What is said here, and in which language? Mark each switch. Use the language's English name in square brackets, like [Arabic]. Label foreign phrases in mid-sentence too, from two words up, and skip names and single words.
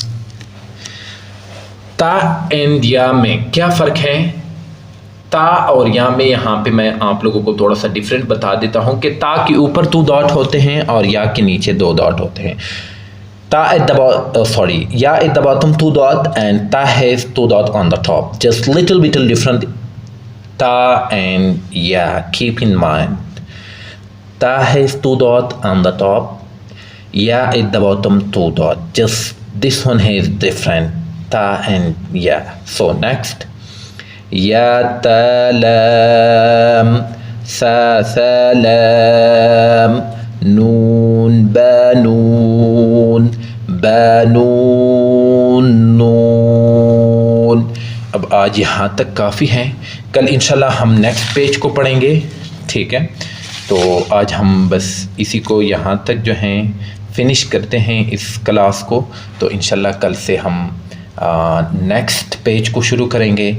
[Urdu] تا اینڈ یا میں کیا فرق ہے؟ تا اور یا میں یہاں پہ میں آپ لوگوں کو تھوڑا سا ڈیفرنٹ بتا دیتا ہوں کہ تا کے اوپر 2 ڈاٹ ہوتے ہیں اور یا کے نیچے 2 ڈاٹ ہوتے ہیں۔ [English] یا at the bottom 2 dot and ta has 2 dot on the top. Just little different. Ta and ya, keep in mind. Ta has 2 dot on the top. Ya at the bottom 2 dot. Just this one has different. Ta and ya. So next. [Urdu] Ya ta lam, sa lam, noon ba noon, بانون نون۔ اب آج یہاں تک کافی ہیں، کل انشاءاللہ ہم [English] next page [Urdu] کو پڑھیں گے، ٹھیک ہے۔ تو آج ہم بس اسی کو یہاں تک جو ہیں فنش کرتے ہیں اس کلاس کو، تو انشاءاللہ کل سے ہم [English] next page [Urdu] کو شروع کریں گے۔